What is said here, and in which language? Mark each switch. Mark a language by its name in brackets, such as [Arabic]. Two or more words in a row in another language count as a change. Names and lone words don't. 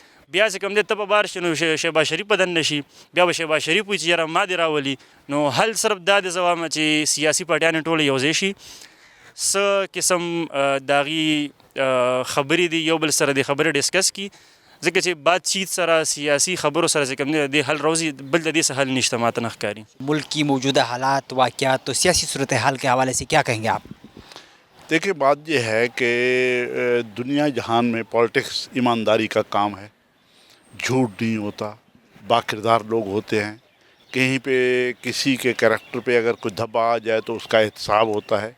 [Pashto] بیا چې کوم دی ته په بار شي نو شهباز شریف په دننه شي بیا به شهباز شریف وایي چې یاره ما دې راولي. نو حل صرف دا دی زه وایم چې سیاسي پارټیانې ټولې یو ځای شي څه قسم د هغې خبرې دي یو بل سره د خبرې ډسکس کړي ځکه چې [Urdu] بات چیت [Pashto] سره سیاسي خبرو سره چې کوم دی د حل راوځي بل د دې څه حل نشته ماته نه ښکاري. [Urdu] ملک کی موجودہ حالات واقعات تو سیاسی صورتحال کے حوالے سے کیا کہیں گے آپ؟ دیکھیں بات یہ ہے کہ دنیا جہان میں پالیٹکس ایمانداری کا کام ہے. جھوٹ نہیں ہوتا باکردار لوگ ہوتے ہیں. کہیں پہ کسی کے کریکٹر پہ اگر کوئی دھبا آ جائے تو اس کا احتساب ہوتا ہے.